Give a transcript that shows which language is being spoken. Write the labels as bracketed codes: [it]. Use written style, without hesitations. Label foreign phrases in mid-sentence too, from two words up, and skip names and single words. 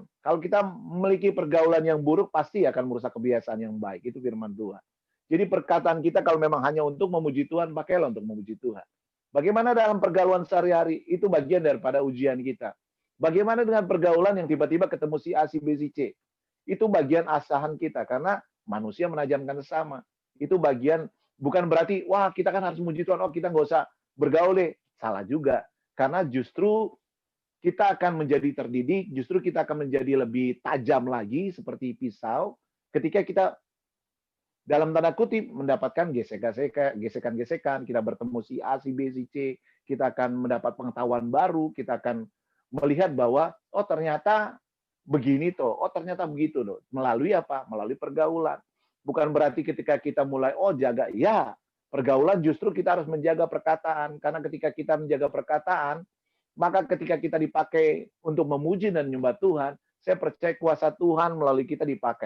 [id] Kalau kita memiliki pergaulan yang buruk, pasti akan merusak kebiasaan yang baik. Itu firman Tuhan. Jadi perkataan kita kalau memang hanya untuk memuji Tuhan, pakailah untuk memuji Tuhan. Bagaimana dalam pergaulan sehari-hari? Itu bagian daripada ujian kita. Bagaimana dengan pergaulan yang tiba-tiba ketemu si A, si B, si C? Itu bagian asahan kita. Karena manusia menajamkan sesama. Itu bagian, bukan berarti, wah kita kan harus memuji Tuhan, oh kita nggak usah bergaul deh. Salah juga. Karena justru kita akan menjadi terdidik, justru kita akan menjadi lebih tajam lagi seperti pisau ketika kita dalam tanda kutip mendapatkan gesekan-gesekan, kita bertemu si A, si B, si C, kita akan mendapat pengetahuan baru, kita akan melihat bahwa oh ternyata begini toh, oh ternyata begitu loh. Melalui apa? Melalui pergaulan. Bukan berarti ketika kita mulai oh jaga ya, pergaulan justru kita harus menjaga perkataan. Karena ketika kita menjaga perkataan, maka ketika kita dipakai untuk memuji dan menyembah Tuhan, saya percaya kuasa Tuhan melalui kita dipakai.